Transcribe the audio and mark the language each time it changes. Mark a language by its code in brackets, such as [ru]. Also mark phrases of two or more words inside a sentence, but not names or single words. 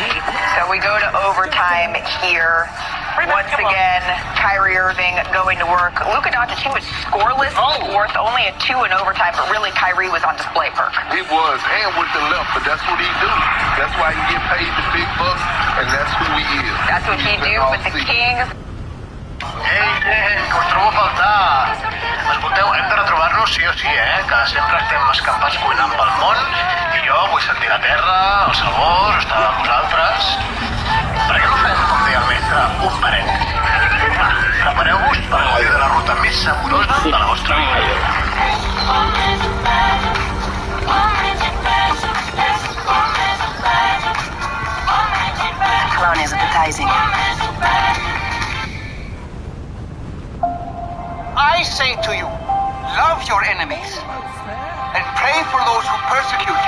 [en] So we go to overtime here. Once again, Kyrie Irving going to work. Luka Doncic, he was scoreless in the fourth, only a 2 in overtime, but really Kyrie was on display, Perk. He was, and with the left, but that's what he do. That's why he get paid the big bucks, and that's who he is. That's what he do, but the Kings... [ca] Que us trobo a faltar. Escolteu, hem d'anar a trobar-nos sí o sí, que sempre estem escampats cuinant pel món i jo vull sentir la terra, el sabor, estar amb vosaltres. Per què no fem, com deia el mestre, un parell? Prepareu-vos per gaudir de la ruta més saborosa de la vostra vida. [en] Cologne is appetizing. I say to you, love your enemies and pray for those who persecute you.